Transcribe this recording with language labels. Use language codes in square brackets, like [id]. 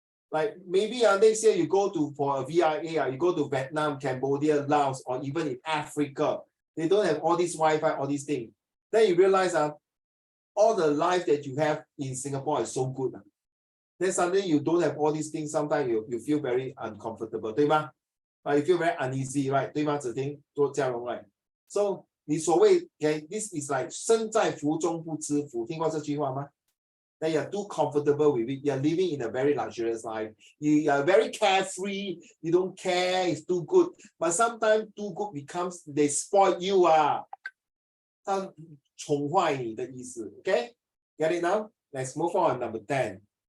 [en] Like maybe next year you go to for a VIA, you go to Vietnam, Cambodia, Laos, or even in Africa. They don't have all this Wi-Fi, all these things. Then you realize all the life that you have in Singapore is so good. Then suddenly you don't have all these things. Sometimes you feel very uncomfortable, [zh] 对吗? [en] You feel very uneasy, right? [zh] 对吗？子婷，做家荣 [en] right? So [zh] 你所谓 [en] this is like [zh] 身在福中不知福，听过这句话吗? [en] Then you're too comfortable with it. You're living in a very luxurious life. You are very carefree. You don't care. It's too good. But sometimes too good becomes they spoil you. [zh] 它宠坏你的意思. [en] Okay? Get it now? Let's move on. Number 10.